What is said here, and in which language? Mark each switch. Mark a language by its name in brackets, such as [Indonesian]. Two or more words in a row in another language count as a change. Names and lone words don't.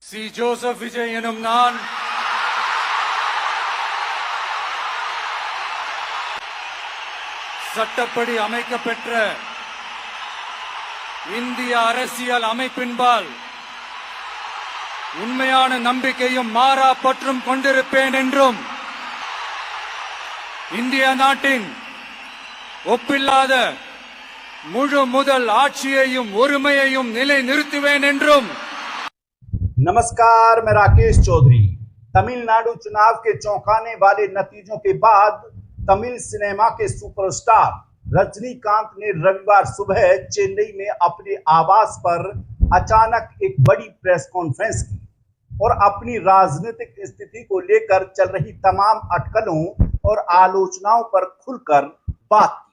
[Tamil] சி ஜோசப் விஜய் எனும் நான் சட்டப்படி அமைக்கப்பெற்ற இந்திய அரசியல் அமைப்பின்பால் உண்மையான நம்பிக்கையும் மாறா பற்றும் கொண்டிருப்பேன் என்றும் இந்திய நாட்டின் ஒப்பில்லாத முழு முதல் ஆட்சியையும் ஒருமையையும் நிலைநிறுத்துவேன் என்றும்। [Hindi] नमस्कार, मैं राकेश चौधरी। तमिलनाडु चुनाव के चौंकाने वाले नतीजों के बाद तमिल सिनेमा के सुपरस्टार रजनीकांत ने रविवार सुबह चेन्नई में अपने आवास पर अचानक एक बड़ी प्रेस कॉन्फ्रेंस की और अपनी राजनीतिक स्थिति को लेकर चल रही तमाम अटकलों और आलोचनाओं पर खुलकर बात की।